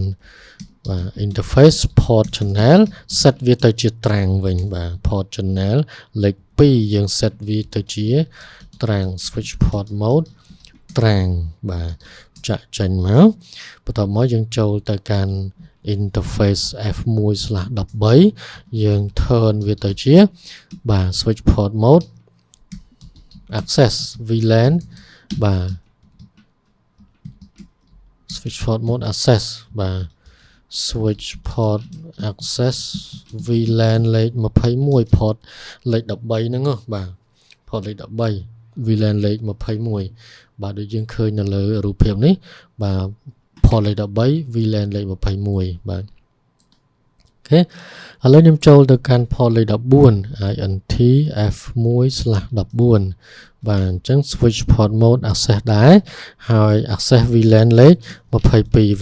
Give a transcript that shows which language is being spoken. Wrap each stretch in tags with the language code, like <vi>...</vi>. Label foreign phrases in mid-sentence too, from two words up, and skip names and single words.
<km>បាទ</km> <en>interface port channel set</en> <km>វាទៅជាត្រាំងវិញបាទ</km> <en>port channel</en> <km>លេខ2យើង set វាទៅជាត្រាំង</km> <en>switch port mode</en> <km>ត្រាំងបាទចាក់ចេញមកបន្ទាប់មកយើងចូលទៅកាន់</km> <en>interface F1/13</en> <km>យើង turn វាទៅជាបាទ</km> <en>switch port mode access VLAN</en> <km>បាទ</km> <en>switch port mode access</en> <km>បាទ</km> <en>switch port access VLAN</en> <km>លេខ21 port លេខ13ហ្នឹងបាទ port លេខ13 VLAN លេខ21បាទដូចយើងឃើញនៅលើរូបភាពនេះបាទ port លេខ13 VLAN លេខ21បាទអូខេឥឡូវខ្ញុំចូលទៅកាន់ port លេខ14</km> <en>INT F1/14</en> <km>បាទអញ្ចឹង</km> <en>switch port mode access</en> <km>ដែរហើយ</km> <en>access VLAN</en> <km>លេខ22</km>